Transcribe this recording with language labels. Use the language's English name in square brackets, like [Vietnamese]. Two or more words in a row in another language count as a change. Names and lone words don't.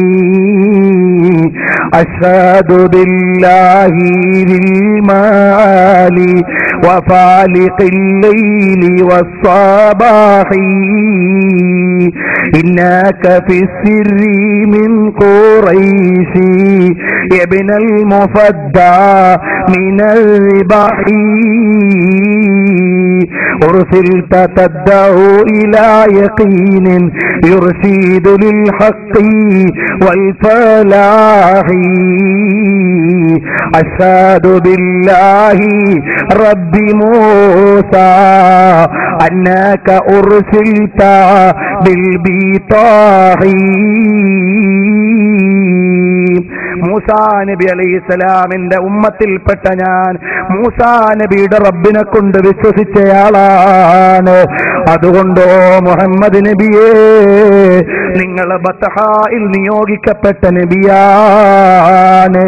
[Arabic] أشهد بالله للمعالي وفالق الليل والصباح إنك في السر من قريش يا ابن المفدى من الرباح أرسلت تدعو إلى يقين يرشد للحق والفلاح أشهد بالله رب موسى أنك أرسلت بالبطاح. [Malayalam] മൂസാ നബി അലൈഹിസ്സലാമിന്റെ ഉമ്മത്തിൽപ്പെട്ട ഞാൻ മൂസാ നബിയുടെ റബ്ബിനെ കൊണ്ട് വിശ്വസിച്ചയാളാണ്. അതുകൊണ്ടോ മുഹമ്മദ് നബിയേ, നിങ്ങൾ ബത്ഹായിൽ നിയോഗിക്കപ്പെട്ട നബിയാണ്.